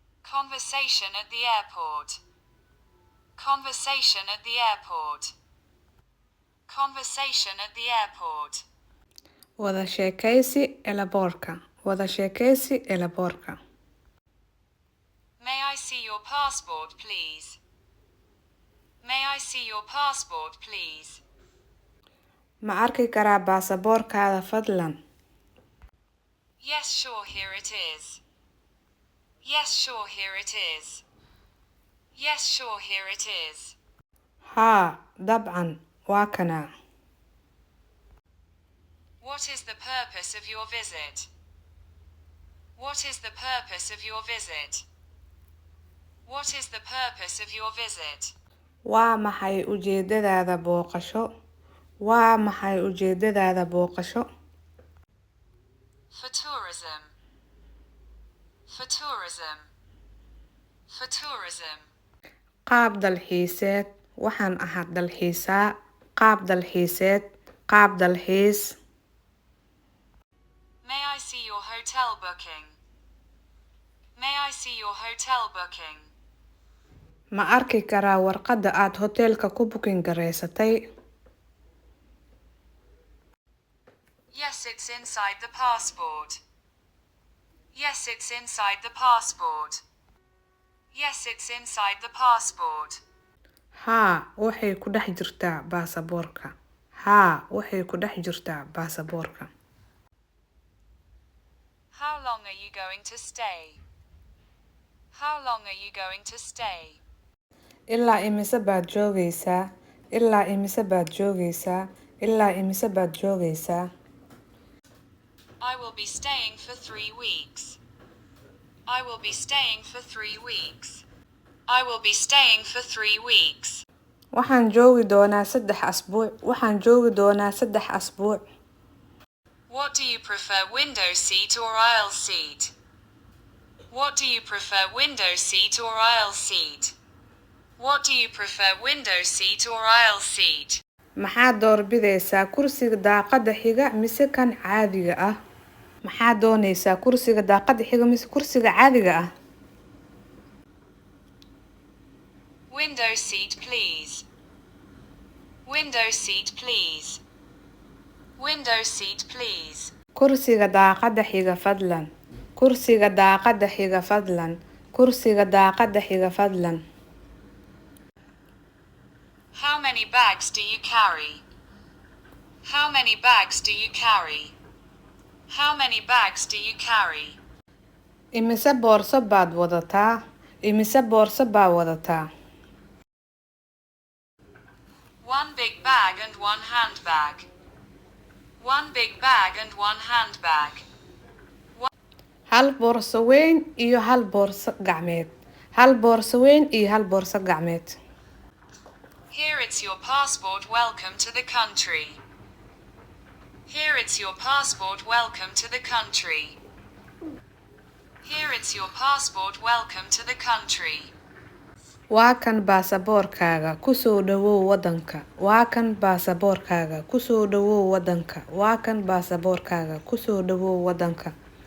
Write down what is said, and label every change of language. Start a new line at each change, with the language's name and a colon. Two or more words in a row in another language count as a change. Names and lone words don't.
English: Conversation at the airport. Conversation at the airport. Conversation at the airport.
Somali: Wada sheekaysi elaboorka. Wada sheekaysi elaboorka.
English: May I see your passport, please? May I see your passport, please?
Somali: Ma arki karaa baasaboorkaada fadlan?
English: Yes, sure, here it is. Yes, sure, here it is. Yes, sure, here it is.
Somali: Haa, dabcan, waa kana.
English: What is the purpose of your visit? What is the purpose of your visit? What is the purpose of your visit?
Somali: Waa maxay ujeedadaada booqasho? Waa maxay ujeedadaada booqasho?
English: For tourism. For tourism. For tourism.
Somali: Qaab dalxiiseed. Waxaan ahaa dalxiisaa. Qaab dalxiiseed. Qaab dalxiis.
English: May I see your hotel booking? May I see your hotel booking?
Somali: Ma arki karaa warqadda aad hoteelka ku booking gareysatay?
English: Yes, it's inside the passport. Yes, it's inside the passport. Yes, it's inside the passport.
Somali: Haa, waxay ku dhex jirtaa baasaboorka. Haa, waxay ku dhex jirtaa baasaboorka.
English: How long are you going to stay? How long are you going to stay?
Somali: Ilaa imise baad joogaysaa? Ilaa imise baad joogaysaa? Ilaa imise baad joogaysaa?
English: I will be staying for 3 weeks. I will be staying for 3 weeks. I will be staying for 3 weeks.
Somali: Waxaan joogi doonaa 3 asbuuc. Waxaan joogi doonaa 3 asbuuc.
English: What do you prefer, window seat or aisle seat? What do you prefer, window seat or aisle seat? What do you prefer, window seat or aisle seat?
Somali: Maxaad doorbidaysaa kursiga daaqadda xiga mise kan caadiga ah? Maxaad doonaysaa kursiga daaqadda xiga mise kursiga caadiga ah?
English: Window seat, please. Window seat, please. Window seat, please.
Somali: Kursiga daaqadda xiga fadlan. Kursiga daaqadda xiga fadlan. Kursiga daaqadda xiga fadlan.
English: How many bags do you carry? How many bags do you carry? How many bags do you carry?
Somali: Imise boorso baad wadataa? Imise boorso baad wadataa?
English: 1 big bag and 1 handbag. 1 big bag and 1 handbag.
Somali: Hal boorso weyn iyo hal boorso gacmeed. Hal boorso weyn iyo hal boorso gacmeed.
English: Here it's your passport, welcome to the country. Here it's your passport, welcome to the country. Here it's your passport, welcome to the country.
Somali: Waa kan baasaboorkaaga ku soo dhawow wadanka. Waa kan baasaboorkaaga ku soo dhawow wadanka. Waa kan baasaboorkaaga ku soo dhawow wadanka.